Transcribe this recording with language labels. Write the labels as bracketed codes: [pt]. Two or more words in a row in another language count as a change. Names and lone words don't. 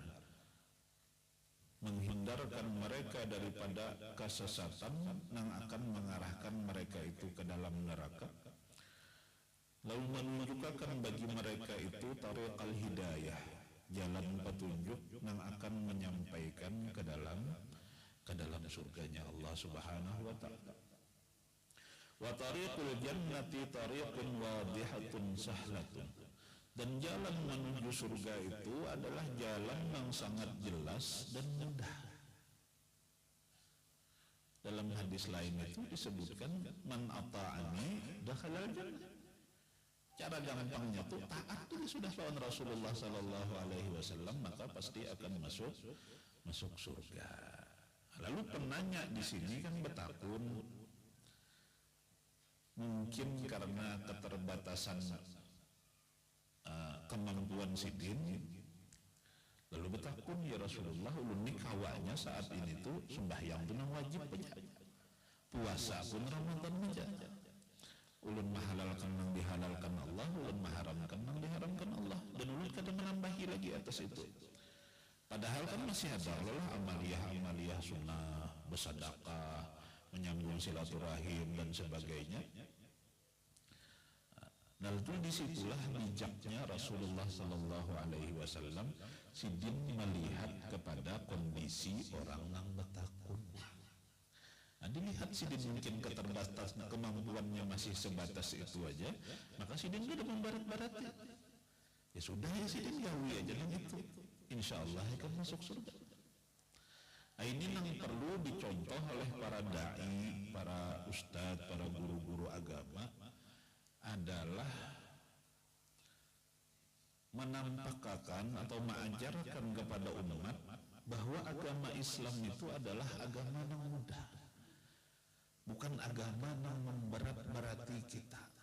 [id] Menghindarkan mereka daripada kesesatan yang akan mengarahkan mereka itu ke dalam neraka, lalu menunjukkan bagi mereka itu [ar] طريق الهداية, [id] jalan petunjuk yang akan menyampaikan ke dalam surganya Allah [ar] سبحانه وتعالى. وطريق الجنة طريق واضحة سهلة. [id] Dan jalan menuju surga itu adalah jalan yang sangat jelas dan mudah. Dalam hadis lain itu disebutkan [ar] من أطاعني دخل الجنة. [id] Cara gampangnya tuh taat itu sudah lawan Rasulullah [ar] صلى الله عليه وسلم, [id] maka pasti akan masuk surga. [bjn] Lalu penanya di sini kan betakun, mungkin karena keterbatasan kemampuan sidin, lalu betakun, ya Rasulullah, ulun ni kawanya saat ini tuh sembahyang pun wajib aja, puasa pun Ramadan aja, ulun mahalalkan yang dihalalkan Allah, ulun maharamkan yang diharamkan Allah, dan ulun kada menambahi lagi atas itu. [id] Padahal kan masih ada Allah amaliyah sunnah, bersedekah, menyambung silaturahim dan sebagainya. Nah itu disitulah bijaknya Rasulullah [ar] صلى الله عليه وسلم [id] sidin melihat kepada kondisi orang yang betakun. Nah, dilihat sidin mungkin keterbatasan kemampuannya masih sebatas itu aja, maka sidin tidak membarat-barati. Ya sudah ya sidin gawi aja dengan itu, [ar] إن شاء الله [id] akan masuk surga. Nah, ini yang perlu dicontoh oleh para dai, para ustadz, para guru-guru agama, adalah menampakkan atau mengajarkan kepada umat bahwa agama Islam itu adalah agama yang mudah, bukan agama yang memberat-berati kita.